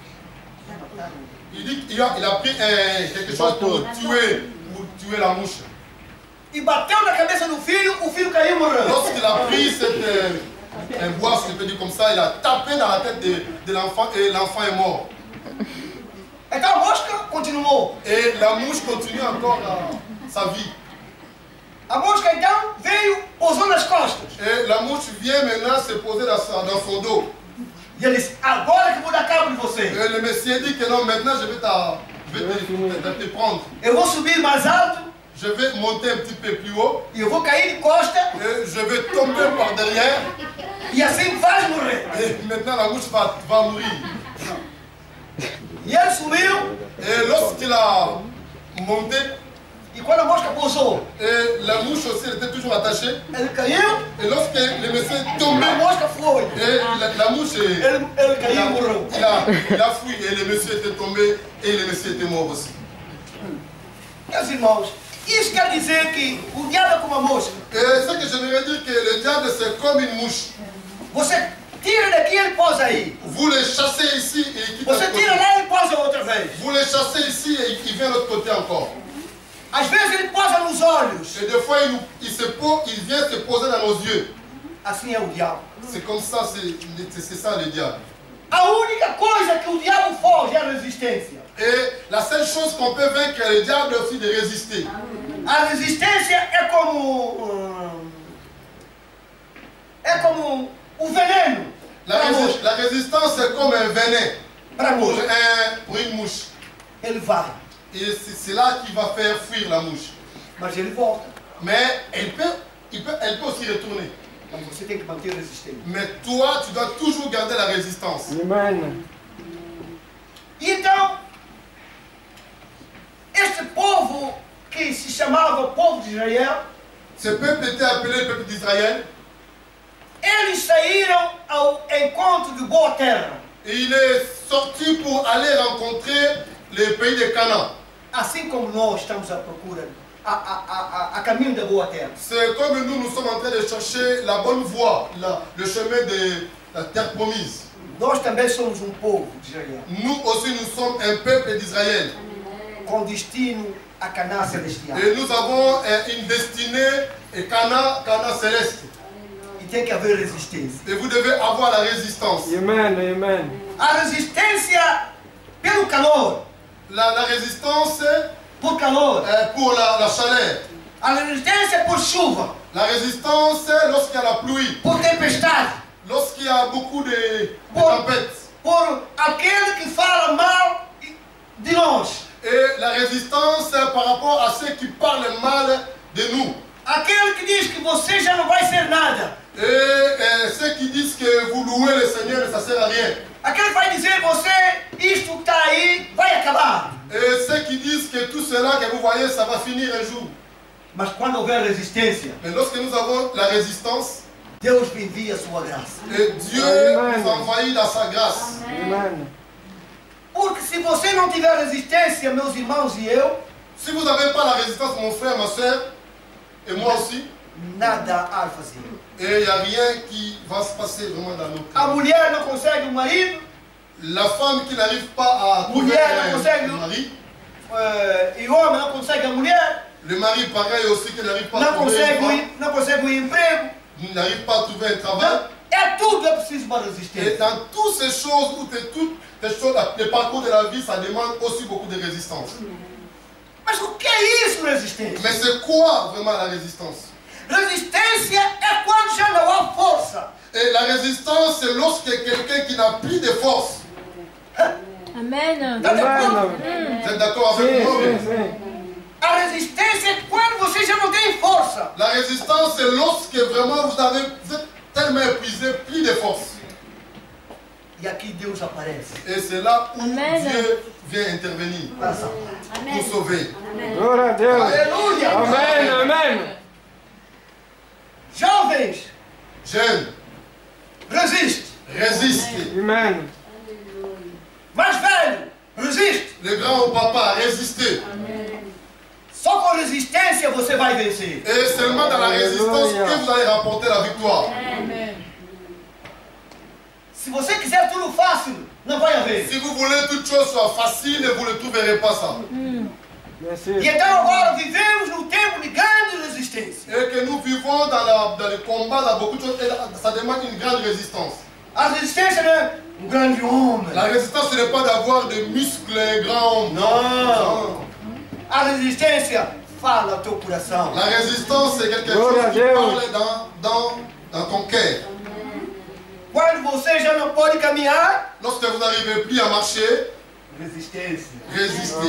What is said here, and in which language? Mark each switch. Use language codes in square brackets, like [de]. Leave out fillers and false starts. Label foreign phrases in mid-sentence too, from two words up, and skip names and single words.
[fr] Il dit qu'il a pris quelque chose pour tuer la mouche. [pt] E bateu na cabeça do filho, o filho caiu e morreu. [fr] Lorsqu'il a pris un bois, si je peux dire comme ça, il a tapé dans la tête de l'enfant et l'enfant est mort. [pt] Então a mosca continuou. [fr] Et la mouche continue encore sa vie. [pt] A mosca então veio, pousou nas costas. [fr] Et la mouche vient maintenant se poser dans son dos. [pt] E ele disse, agora que eu vou dar cabo de você. [fr] Et le monsieur dit que non, maintenant je vais te prendre. [pt] Eu vou subir mais alto [fr] Je vais monter un petit peu plus haut. [pt] e eu vou cair de costa [fr] Et je vais tomber par derrière. [pt] e assim vais morrer. [fr] Et maintenant la mouche va mourir. [pt] E ele subiu [fr] Et lorsqu'il a monté, [pt] e quando a mosca pousou, [fr] et la mouche aussi elle était toujours attachée. [pt] ele caiu, [fr] Et lorsque le monsieur est tombé, [pt] a mosca foi. [fr] et la mouche [pt] Ele caiu e morreu. [fr] il a fui et le monsieur était tombé et le monsieur était mort aussi. [pt] Meus irmãos, isso quer dizer que o diabo é como a mosca. [fr] Et ce que j'aimerais dire que le diable c'est comme une mouche. [pt] Você tira daqui e ele pousa aí. [fr] Vous les chassez ici et il quitte [pt] Você [fr] l'autre [pt] tira [fr] côté. [pt] lá e ele pousa outra vez. [fr] Vous les chassez ici et il vient de l'autre côté encore. [pt] Às vezes ele pousa nos olhos. [fr] Et des fois il vient se poser dans nos yeux. [pt] Assim é o diabo. [fr] C'est comme ça, c'est ça le diable. [pt] A única coisa que o diabo foge é a resistência. [fr] Et la seule chose qu'on peut vaincre le diable est aussi de résister. [pt] A resistência é como o veneno para a mosca. [fr] La résistance c'est comme un venin [pt] Para a mosca. [fr] pour une mouche. [pt] Ele vai, [fr] Et c'est là qui va faire fuir la mouche. [pt] mas ele volta. [fr] Mais elle peut aussi retourner. [pt] Mas você tem que manter resistente. [fr] Mais toi, tu dois toujours garder la résistance. [pt] Amen. Então, este povo que se chamava povo de Israel, [fr] Ce peuple était appelé le peuple d'Israël. [pt] eles saíram ao encontro de boa terra. [fr] Et il est sorti pour aller rencontrer le pays de Canaan. [pt] Assim como nós estamos à procura, a caminho da boa terra. [fr] C'est comme nous sommes en train de chercher la bonne voie, le chemin de la terre promise. [pt] Nós também somos um povo de Israel, [fr] Nous aussi, nous sommes un peuple d'Israël. [pt] com destino a Canaã celestial. [fr] Et nous avons une destinée, et Canaan céleste. [pt] E tem que haver resistência. [fr] Et vous devez avoir la résistance. [pt] Amen. Amen. A resistência pelo calor, [fr] La résistance [pt] por calor. [fr] pour la chaleur. [pt] A resistência por chuva, [fr] La résistance lorsqu'il y a la pluie. [pt] por tempestade, [fr] Lorsqu'il y a beaucoup de tempêtes. [pt] por aquele que fala mal de nós. [fr] Et la résistance par rapport à ceux qui parlent mal de nous. [pt] Aquele que diz que você já não vai ser nada. [fr] Et ceux qui disent que vous louez le Seigneur, ça ne sert à rien. [pt] Aquele que vai dizer você, isto que está aí, vai acabar. [fr] Et ceux qui disent que tout cela que vous voyez, ça va finir un jour. [pt] Mas quando houver resistência, [fr] Mais lorsque nous avons la résistance, [pt] Deus envia a sua graça. [fr] et Dieu nous envahit dans sa grâce. [pt] Amen. Porque se você não tiver resistência, meus irmãos e eu, [fr] Si vous n'avez pas la résistance, mon frère, ma soeur, et moi aussi, [pt] nada há a fazer. [fr] et il n'y a rien qui va se passer vraiment dans nos [pt] A [fr] cœurs. [pt] mulher não consegue um marido, [fr] La femme qui n'arrive pas à trouver [pt] Mulher não consegue. [fr] un mari, [pt] e o homem não consegue a mulher, [fr] le mari pareil aussi qui n'arrive pas à [pt] não [fr] trouver une femme, [pt] consegue, não consegue um emprego. [fr] n'arrive pas à trouver un travail. [pt] É tudo, é preciso uma [fr] Et [pt] resistência. [fr] dans toutes ces choses, toutes les choses, le parcours de la vie, ça demande aussi beaucoup de résistance. [pt] Mas o que é isso, resistência? [fr] Mais c'est quoi vraiment la résistance? [pt] Resistência é quando já não há força. [fr] Et la résistance, c'est lorsque quelqu'un qui n'a plus de force. [pt] Amen. Tá de acordo? [fr] Vous êtes d'accord [pt] Sim, [fr] avec moi? [pt] sim, sim. A resistência é quando você já não tem força. [fr] La résistance, c'est lorsque vraiment vous êtes tellement épuisé, plus de force. [pt] E aqui Deus aparece [fr] Et c'est là où [pt] Amen. [fr] Dieu vient intervenir [pt] para salvar. [fr] pour sauver. [pt] Glória a Deus. Aleluia! Amém, amém. Jovens, [fr] Jeune, [pt] resiste. [fr] résiste. [pt] Amém. Mais velho, resiste. [fr] Le grand papa, résistez. [pt] Só com resistência você vai vencer. [fr] Et seulement dans la résistance Alléluia. que vous allez remporter la victoire. [pt] Se você quiser tudo fácil, não vai haver. [fr] Si vous voulez que toute chose soit facile, vous ne trouverez pas ça. Merci. [pt] E então agora vivemos num tempo de grande resistência. [fr] Et que nous vivons dans le combat, dans beaucoup de choses, et ça demande une grande résistance. [pt] A resistência não é um grande homem. La résistance, ce n'est pas d'avoir des muscles grands. Não. A resistência fala ao teu coração. [fr] La résistance, c'est quelque [pt] Gloria [fr] chose [pt] a [fr] qui [pt] Deus. [fr] parle dans ton cœur. [pt] Quando você já não pode caminhar, [fr] Lorsque vous n'arrivez plus à marcher, [pt] resistência. [fr] résistez.